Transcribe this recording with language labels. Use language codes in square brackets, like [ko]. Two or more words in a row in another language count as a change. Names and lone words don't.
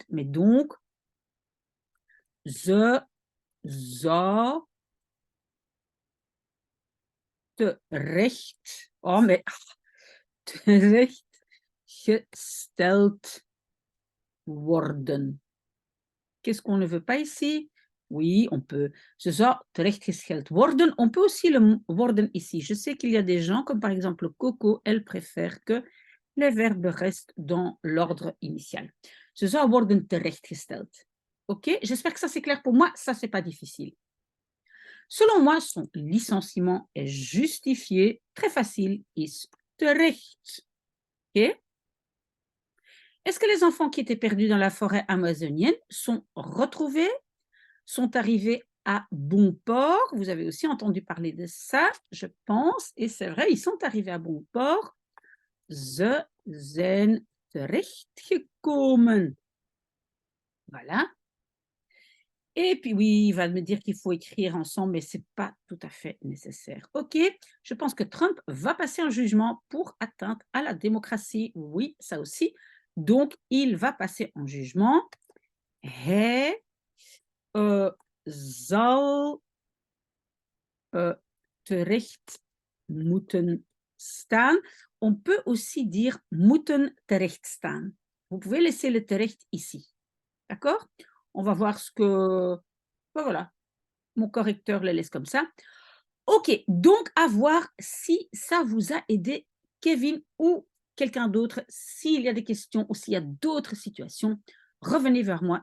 [fr] Mais donc, [nl] ze zou terecht, oh mais terecht gesteld worden. [fr] Qu'est-ce qu'on ne veut pas ici? Oui, on peut. [nl] Ze zou terechtgesteld worden. [fr] On peut aussi le worden ici. Je sais qu'il y a des gens, comme par exemple Coco, elle préfère que les verbes restent dans l'ordre initial. [nl] Ze zou worden terechtgesteld. [fr] Ok, j'espère que ça c'est clair pour moi, ça c'est pas difficile. Selon moi, son licenciement est justifié, très facile, [nl] is terecht. [fr] Ok. Est-ce que les enfants qui étaient perdus dans la forêt amazonienne sont retrouvés, sont arrivés à bon port? Vous avez aussi entendu parler de ça, je pense, et c'est vrai, ils sont arrivés à bon port. [nl] Ze zijn terechtgekomen. [fr] Voilà. Et puis oui, il va me dire qu'il faut écrire ensemble, mais ce n'est pas tout à fait nécessaire. OK, je pense que Trump va passer un jugement pour atteinte à la démocratie. Oui, ça aussi. Donc, il va passer en jugement. [nl] Hij zal terecht moeten staan. [fr] On peut aussi dire [nl] moeten terecht staan. [fr] Vous pouvez laisser le terecht ici. D'accord? On va voir ce que... Ben voilà, mon correcteur le laisse comme ça. Ok, donc à voir si ça vous a aidé, Kevin ou quelqu'un d'autre. S'il y a des questions ou s'il y a d'autres situations, revenez vers moi.